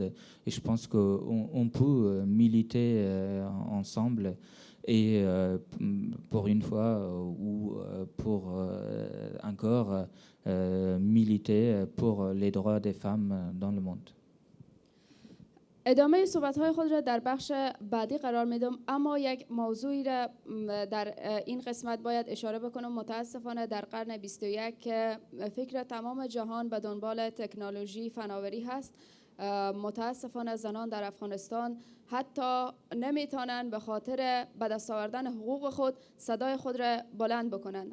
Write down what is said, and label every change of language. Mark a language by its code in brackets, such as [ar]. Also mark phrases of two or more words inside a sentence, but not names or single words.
[fr] Et je pense qu'on peut militer ensemble et pour une fois ou pour encore militer pour les droits des femmes dans le monde. [fa] ادامه صحبت‌های خود را در بخش بعدی قرار میدم، اما یک موضوعی را در این قسمت باید اشاره بکنم. متاسفانه در قرن 21 که فکر تمام جهان به دنبال تکنولوژی فناوری هست، متاسفانه زنان در افغانستان حتی نمیتونن به خاطر به دست آوردن حقوق خود صدای خود را بلند بکنن.